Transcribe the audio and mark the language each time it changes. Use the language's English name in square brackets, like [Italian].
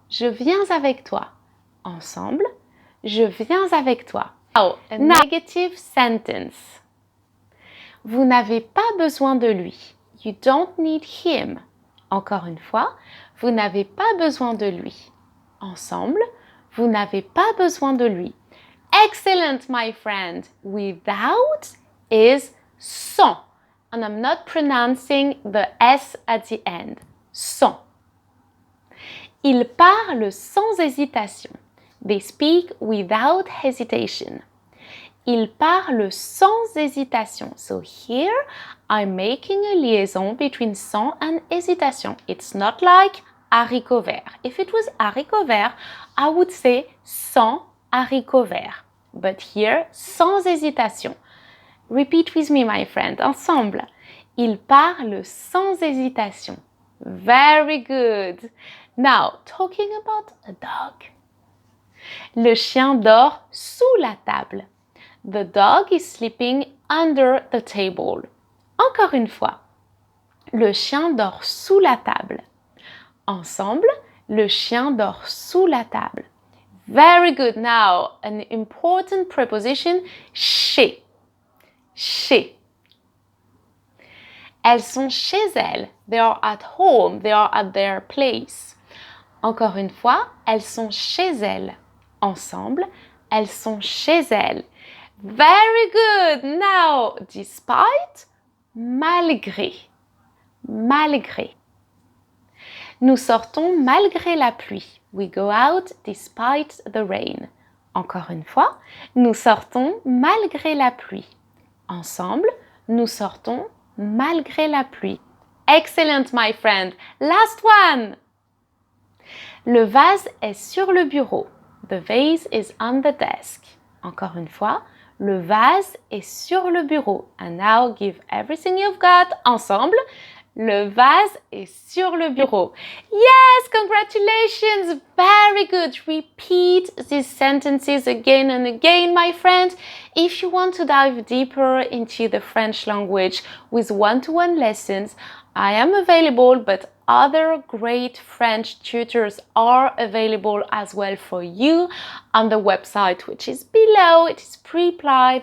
[French] Je viens avec toi. Ensemble, je viens avec toi. [English] Now, a negative sentence. [French] Vous n'avez pas besoin de lui. [English] You don't need him. [French] Encore une fois, vous n'avez pas besoin de lui. Ensemble, vous n'avez pas besoin de lui. [English] Excellent, my friend. Without is sans. And I'm not pronouncing the S at the end. [French] Sans. Il parle sans hésitation. [English] They speak without hesitation. [French] Ils parlent sans hésitation. [English] So here, I'm making a liaison between sans and hésitation. It's not like haricots verts. If it was haricots verts, I would say sans haricots verts. But here, sans hésitation. Repeat with me, my friend. [French] Ensemble. Ils parlent sans hésitation. [English] Very good. Now, talking about a dog. [French] Le chien dort sous la table. [English] The dog is sleeping under the table. [French] Encore une fois. Le chien dort sous la table. Ensemble, le chien dort sous la table. [English] Very good. Now, an important preposition, chez. Chez. [French] Elles sont chez elles. [English] They are at home. They are at their place. [French] Encore une fois, elles sont chez elles. Ensemble, elles sont chez elles. [English] Very good. Now, despite, malgré. Malgré. [French] Nous sortons malgré la pluie. [English] We go out despite the rain. [French] Encore une fois, nous sortons malgré la pluie. Ensemble, nous sortons malgré la pluie. [English] Excellent, my friend. Last one. [French] Le vase est sur le bureau. [English] The vase is on the desk. [French] Encore une fois, le vase est sur le bureau. [English] And now give everything you've got. [French] Ensemble, le vase est sur le bureau. [English] Yes, congratulations. Very good. Repeat these sentences again and again, my friend. If you want to dive deeper into the French language with one-to-one lessons, I am available, but other great French tutors are available as well for you on the website, which is below. It is Preply.